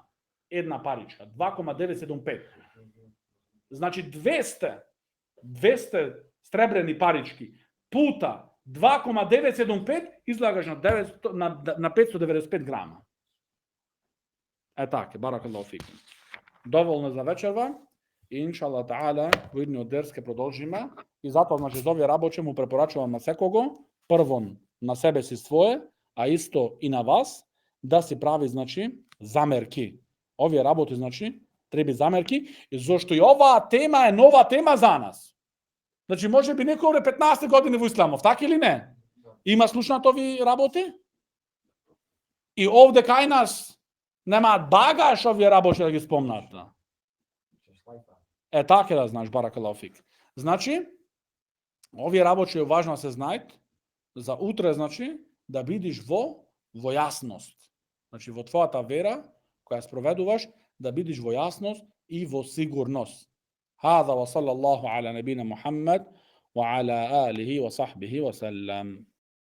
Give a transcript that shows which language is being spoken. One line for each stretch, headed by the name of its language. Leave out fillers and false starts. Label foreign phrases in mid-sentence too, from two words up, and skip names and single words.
Macedonian: Една паричка, 2,975. Значи 200 сребрени парички пута 2,975 излагаш на 595 грама. Така,
Arabic: بارك الله فيكم.
Macedonian: Доволно за вечерва. И
Arabic: إن شاء الله تعالى
Macedonian: во идниот дерс ќе продолжиме. И затоа, значи, за овие работи му препорачувам на секого, првон на себе си свое, а исто и на вас, да си прави, значи, замерки. Овие работи, значи, треба замерки, зашто и оваа тема е нова тема за нас. Значи, може би некој 15 години во исламов, така или не? Има слушнат овие работи? И овде кај нас немаат багаж овие работи да ги спомнат. Така да знаеш,
Arabic: بارك الله فيك.
Macedonian: Значи, овие работи е важно да се знаат за утре, значи, да бидиш во јасност. Значи, во твојата вера, која спроведуваш, да бидиш во јасност и во сигурност.
Arabic: هذا وصلى الله على نبينا محمد وعلى آله وصحبه وسلم.